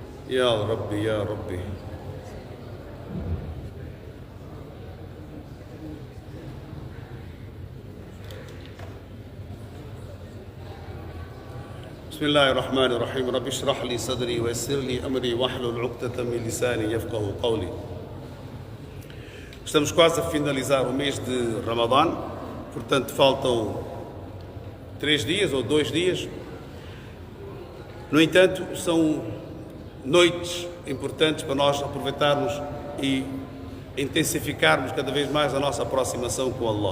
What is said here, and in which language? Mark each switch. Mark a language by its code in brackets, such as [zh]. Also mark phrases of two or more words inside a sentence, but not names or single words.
[ar] يا ربي يا ربي. بسم الله الرحمن الرحيم. رب اشرح لي صدري ويسر لي أمري واحلل عقدة من لساني يفقه قولي. [pt] Estamos quase a finalizar o mês de Ramadã, portanto faltam 3 dias ou 2 dias. No entanto, são noites importantes para nós aproveitarmos e intensificarmos cada vez mais a nossa aproximação com Allah.